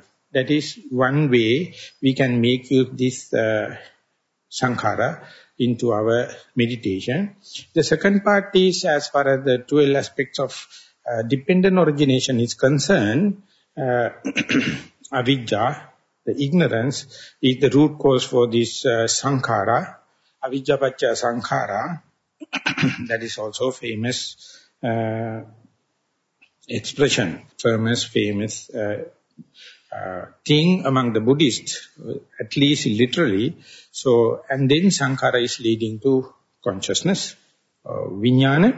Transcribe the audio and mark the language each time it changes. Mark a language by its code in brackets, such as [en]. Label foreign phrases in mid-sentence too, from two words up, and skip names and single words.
[en] That is one way we can make use this sankhara into our meditation. The second part is, as far as the 12 aspects of dependent origination is concerned, avidya, the ignorance, is the root cause for this sankhara. [pi] Avidya paccaya sankhara, [en] that is also famous expression, famous thing among the Buddhists, at least literally. So, and then sankhara is leading to consciousness, vijnana.